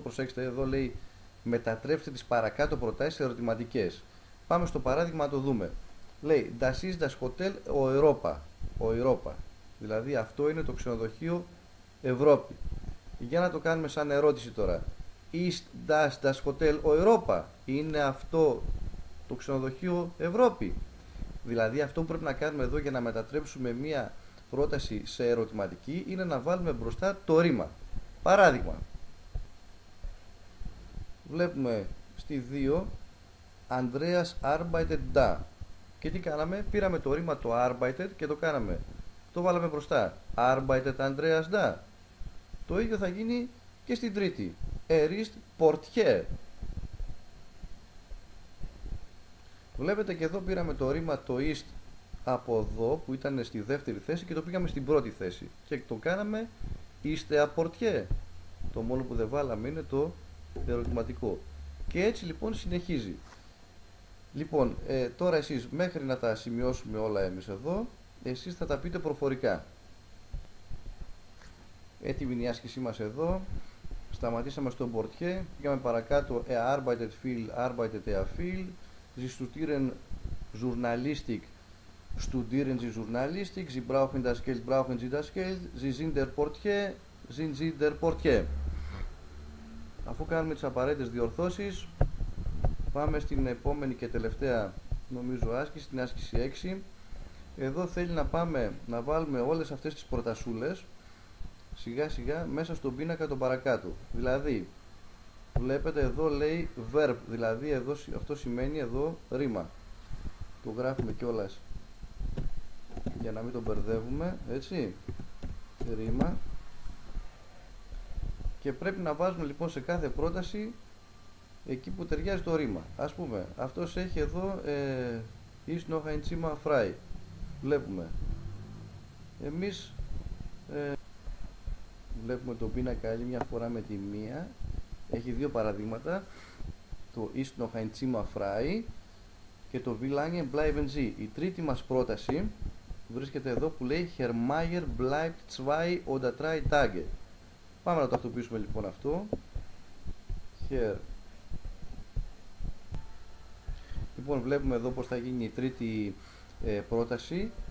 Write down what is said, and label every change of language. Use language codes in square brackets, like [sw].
[el] Προσέξτε, εδώ λέει μετατρέψτε τις παρακάτω προτάσεις σε ερωτηματικές. Πάμε στο παράδειγμα να το δούμε. [de] Λέει Das ist das Hotel Europa. [el] Δηλαδή αυτό είναι το ξενοδοχείο Ευρώπη. Για να το κάνουμε σαν ερώτηση τώρα. [de] Ist das Hotel Europa? [el] Είναι αυτό το ξενοδοχείο Ευρώπη? Δηλαδή αυτό που πρέπει να κάνουμε εδώ για να μετατρέψουμε μία πρόταση σε ερωτηματική είναι να βάλουμε μπροστά το ρήμα. Παράδειγμα. Βλέπουμε στη [de] 2 Andreas arbeitet da. [el] Και τι κάναμε? Πήραμε το ρήμα το arbeitet και το κάναμε. Το βάλαμε μπροστά. [de] Arbeitet Andreas da. [el] Το ίδιο θα γίνει και στην τρίτη. [de] Er ist Portier. [el] Βλέπετε και εδώ πήραμε το ρήμα το ist από εδώ που ήταν στη δεύτερη θέση και το πήγαμε στην πρώτη θέση. Και το κάναμε είστε à Portier. Το μόνο που δεν βάλαμε είναι το ερωτηματικό. Και έτσι λοιπόν συνεχίζει. Λοιπόν, τώρα εσείς μέχρι να τα σημειώσουμε όλα εμείς εδώ, εσείς θα τα πείτε προφορικά. Έτοιμη είναι η άσκησή μας εδώ. Σταματήσαμε στο Portier, πήγαμε παρακάτω. [de] Arbeitet viel, arbeitet er viel. Sie studieren Journalistik, studieren Sie Journalistik. Sie brauchen das Geld, brauchen Sie das Geld. Sie sind der Portier, sind Sie der Portier. [el] Αφού κάνουμε τις απαραίτητες διορθώσεις, πάμε στην επόμενη και τελευταία νομίζω άσκηση, την άσκηση 6. Εδώ θέλει να πάμε να βάλουμε όλες αυτές τις προτασούλες σιγά σιγά μέσα στον πίνακα τον παρακάτω. Δηλαδή βλέπετε εδώ λέει verb, δηλαδή εδώ, αυτό σημαίνει εδώ ρήμα. Το γράφουμε κιόλας για να μην τον μπερδεύουμε, έτσι, ρήμα. Και πρέπει να βάζουμε λοιπόν σε κάθε πρόταση εκεί που ταιριάζει το ρήμα. Ας πούμε, αυτός έχει εδώ [de] ist noch ein Zimmer frei. [el] Βλέπουμε. Εμείς βλέπουμε τον πίνακα άλλη μια φορά με τη μία. Έχει δύο παραδείγματα. [de] Το ist noch ein Zimmer frei και το wie lange bleiben Sie. [el] Η τρίτη μας πρόταση βρίσκεται εδώ που λέει [de] Herr Mayer bleibt 2 oder 3 Tage. [el] Πάμε να το τακτοποιήσουμε λοιπόν αυτό. Λοιπόν, βλέπουμε εδώ πως θα γίνει η τρίτη πρόταση.